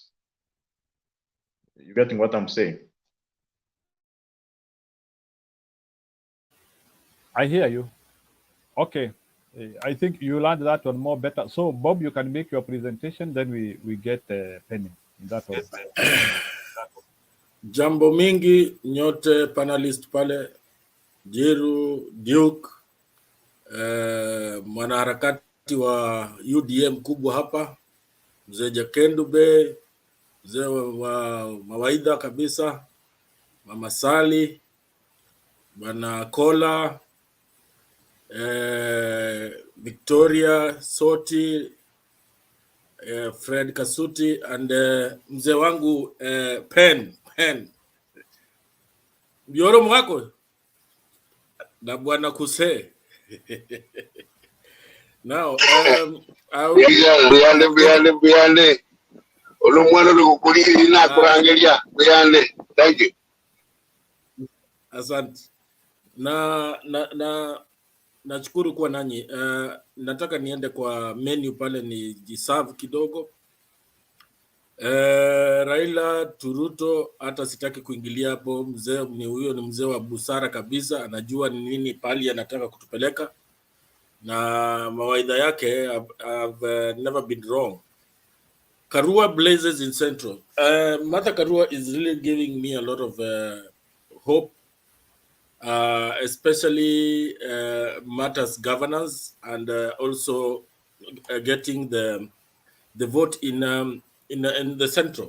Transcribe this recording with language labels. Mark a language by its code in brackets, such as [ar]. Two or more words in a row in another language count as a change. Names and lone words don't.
[en] You getting what I'm saying? I hear you. Okay. I think you learned that one more better. So Bob, you can make your presentation, then we get Penny. That was [sw] Jambo mingi nyote panelist pale, Jiru, Duke, mwanaharakati wa UDM kubwa hapa, mzee Jakendube, mzee wa mawaidha kabisa, Mama Sali, Bwana Kola, Victoria Soti, Fred Kasuti, and mzee wangu Pen Bioro mwako na Bwana Kuse. [en] Now, [luy] Biyande. Olumwana lukukuliri na kurangelia. Biyande. [en] Thank you. [sw] Asante. Nachukuru kuwa nanyi. Nataka niende kwa menu pale ni jiserve kidogo. Raila Turuto hata sitaki kuingilia hapo. Mzee ni huyo, ni mzee wa busara kabisa, anajua ni nini pali anataka kutupeleka, na mawaidha yake [en] have never been wrong. Karua blazes in Central. Martha Karua is really giving me a lot of hope, especially matters governance and also getting the vote in the Central.